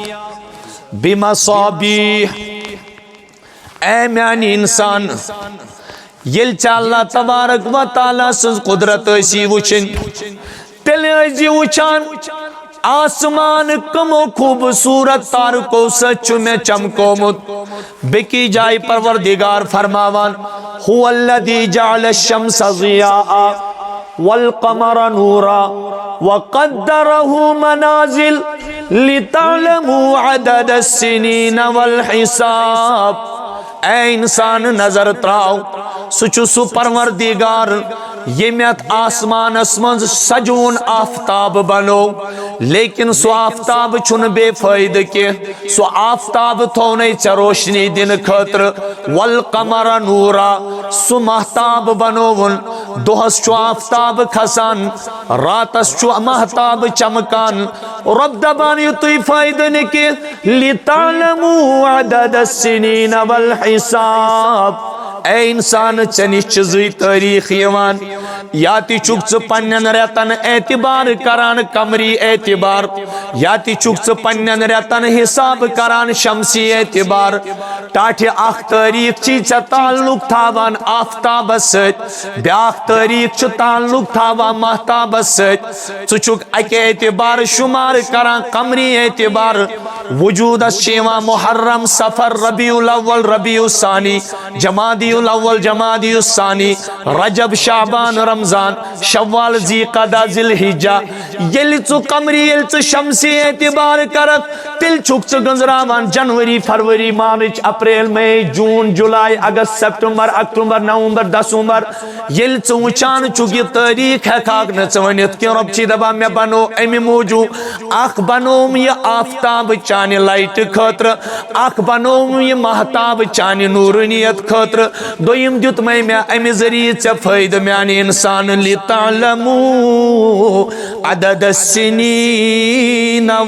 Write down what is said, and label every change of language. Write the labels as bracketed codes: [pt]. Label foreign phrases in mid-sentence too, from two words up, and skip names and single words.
[ks] بمصابیح اے میانہِ انسان ییٚلہِ ژےٚ [ar] اللہ تبارک و تعالیٰ [ks] سٕنٛز قدرت ٲسی وٕچھِنۍ تیٚلہِ ٲسۍ وٕچھان آسمان کمو خوبصورت تارکو سۭتۍ چھُ مےٚ چمکومُت بیٚکہِ جایہِ پروردگار فرماوان [ar] هو الذی جعل الشمس ضیاء والقمر نورا وقدره منازل لتعلموا عدد السنین [ks] والحساب اے انسان نظر تراو سُہ چھُ سُہ پروردگار ییٚمۍ یتھ آسمانس منٛز سجوُن آفتاب بنو لیکن سُہ آفتاب چھُنہٕ بے فٲیدٕ کینٛہہ سُہ آفتاب تھوٚونَے ژےٚ روشنی دِنہٕ خٲطرٕ والقمر نورا سُہ مہتاب بنووُن دۄہس چھُ آفتاب کھسان راتس چھُ مہتاب چمکان رۄب دپان یُتُے فٲیدٕ نہٕ کینٛہہ [ar] لتعلموا عدد السنین والحساب [ks] اے انسان ژےٚ نِش چھِ زٕے تٲریٖخ یِوان یا تہِ چھُکھ ژٕ پننٮ۪ن رٮ۪تن اعتبار کران قمری اعتبار یا تہِ چھُکھ ژٕ پننٮ۪ن رٮ۪تن حساب کران شمسی اعتبار ٹاٹھہِ اکھ تٲریٖخ چھی ژےٚ تعلق تھاوان آفتابس سۭتۍ بیاکھ تٲریٖخ چھُ تعلق تھاوان مہتابس سۭتۍ ژٕ چھُکھ اکہِ اعتبار شُمار کران قمری اعتبار وجوٗدس چھِ یِوان محرم صفر ربیع الاول ربیع الثانی جمادی الاول جمادی الثانی رجب شعبان رمضان شوال ذی قعدہ ذی الحجہ یل ژٕ قمری یل ژٕ شمسی اعتبار کرک تیل چھُکھ ژٕ گنزراوان جنوری فروری مارچ اپریل مئی جون جولائی اگست سپٹمبر اکتوبر نومبر دسمبر یل ژٕ وٕچھان چھُکھ یہ تاریخ ہیکھاکھ نہٕ ژٕ ؤنِتھ کینٛہہ رۄب چھِ دپان مےٚ بنو امہِ موٗجوٗب اکھ بنوم یہ آفتاب چانہِ لایٹہِ خٲطرٕ اکھ بنوم یہ مہتاب چانہِ نورانیت خٲطرٕ دوٚیِم دیُتمَے مےٚ امہِ ذٔریعہٕ ژےٚ فٲیدٕ میانہِ انسان [ar] لِتعلموٗ عدد السنین